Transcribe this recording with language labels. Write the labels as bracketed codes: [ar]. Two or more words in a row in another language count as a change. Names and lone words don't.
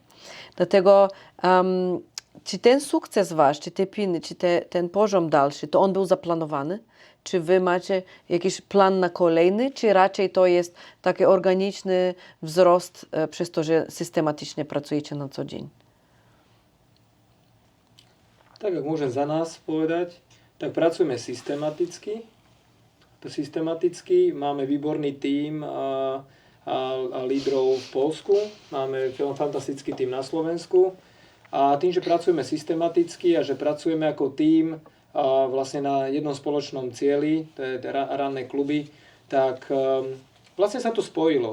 [pl] Dlatego czy ten sukces wasz, czy te piny, czy ten poziom dalszy, to on był zaplanowany? Czy wy macie jakiś plan na kolejny, czy raczej to jest taki organiczny wzrost przez to, że systematycznie pracujecie na co dzień? [sk] Tak, ak môžem za nás povedať, tak pracujeme systematicky. Máme výborný tím a lídrov v Poľsku, máme fantastický tím na Slovensku. A tým, že pracujeme systematicky a že pracujeme ako tím vlastne na jednom spoločnom cieli, to je ranné kluby, tak vlastne sa to spojilo.